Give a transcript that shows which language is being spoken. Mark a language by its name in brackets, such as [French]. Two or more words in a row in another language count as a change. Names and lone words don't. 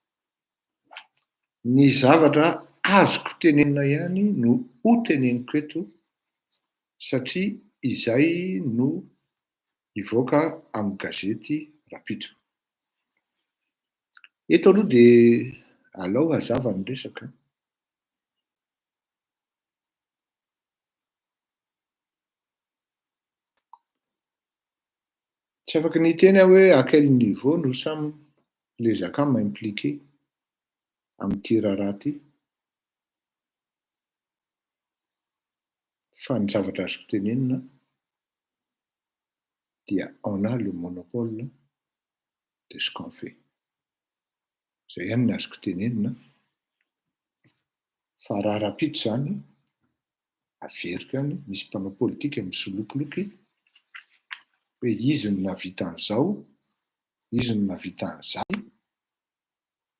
[Malagasy] Ny zavatra azoko tenenina ihany no ho teneniko eto satria izay no hivoaka amin'ny gazety Rapitso. Eto aloha dia alao hazava ny resaka. Tsy afaka ny teny hoe [French] à quel niveau nous sommes les akama impliqués [Malagasy] amin'ity raharaha ity. Fa ny zavatra azoko tenenina dia [French] on a le monopole de ce qu'on fait. [Malagasy] Zay ihany ny azoko tenenina. Fa raha Rapitso zany averiko ihany misy mpanao politika misolokoloky hoe izy no nahavita an'izao, izy no nahavita an'izay.